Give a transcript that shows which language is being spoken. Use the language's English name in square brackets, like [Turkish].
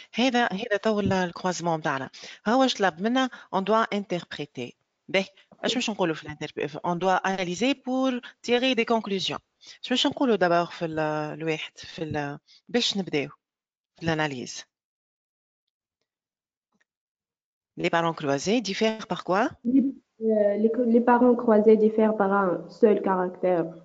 [Arabic] هذا تو الكروازمون تاعنا. هو واش طلب منا [French] on doit interpréter. [Arabic] اش باش نقولوا في [French] on doit analyser pour tirer des conclusions. [Arabic] اش باش نقولوا دابا في الواحد في باش نبداو في l'analyse. [French] Les parents croisés diffèrent par quoi? Les parents croisés diffèrent par un seul caractère.